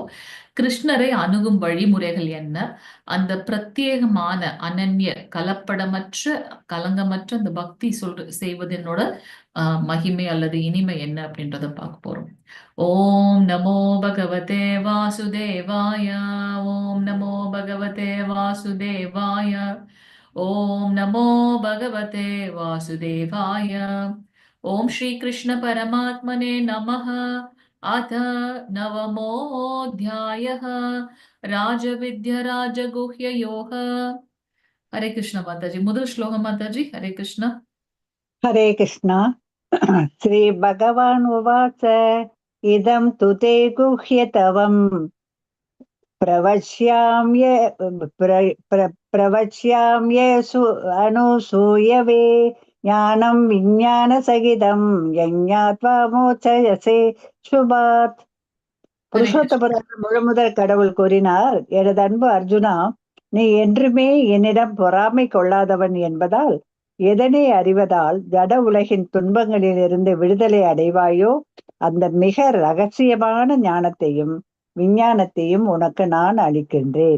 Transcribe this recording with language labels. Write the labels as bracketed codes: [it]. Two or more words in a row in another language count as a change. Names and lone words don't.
[ta] கிருஷ்ணரை அணுகும் வழிமுறைகள் என்ன, அந்த பிரத்யேகமான அனன்ய கலப்படமற்ற கலங்கமற்ற அந்த பக்தி செய்வதனோட மகிமை அல்லது இனிமை என்ன அப்படின்றத பார்க்க போறோம். [sa] ॐ नमो भगवते वासुदेवाय. ॐ नमो भगवते वासुदेवाय. ॐ नमो भगवते वासुदेवाय. ॐ श्री कृष्ण परमात्मने नमः. अथ नवमोऽध्यायः राजविद्या राजगुह्ययोग. हरे कृष्ण माताजी. [ta] முதல் ஸ்லோகம் மாதாஜி. ஹரே கிருஷ்ணா. [sa] हरे कृष्ण श्री भगवान् उवाच इदं तु ते गुह्यतमम् प्रवक्ष्याम्ये अनुसूयवे ज्ञानं विज्ञानसहितं यज्ञात्वा मोचयसे शुभात्. [ta] புருஷோத்தபுராணம் முழுமுதல் கடவுள் கூறினார், எனது அன்பு அர்ஜுனா, நீ என்றுமே என்னிடம் பொறாமை கொள்ளாதவன் என்பதால் எதனை அறிவதால் ஜட உலகின் துன்பங்களிலிருந்து விடுதலை அடைவாயோ அந்த மிக ரகசியமான ஞானத்தையும் விஞ்ஞானத்தையும் உனக்கு நான் அளிக்கின்றேன்.